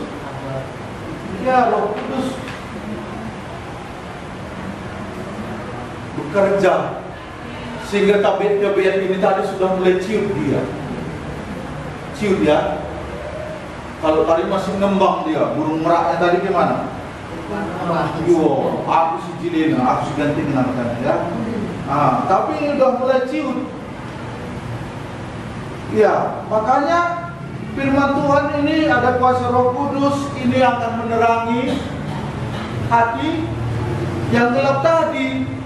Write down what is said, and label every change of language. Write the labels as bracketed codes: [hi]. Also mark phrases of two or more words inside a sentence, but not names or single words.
[id] Ya, Roh Kudus bekerja sehingga tabiat-tabiat ini tadi sudah mulai ciut dia. Kalau tadi masih ngembang dia, burung meraknya tadi gimana? Yo, aku si Jilena, aku si ganti namanya ya. Tapi ini udah mulai ciut. Ya, makanya firman Tuhan ini ada kuasa Roh Kudus, ini akan menerangi hati yang gelap tadi.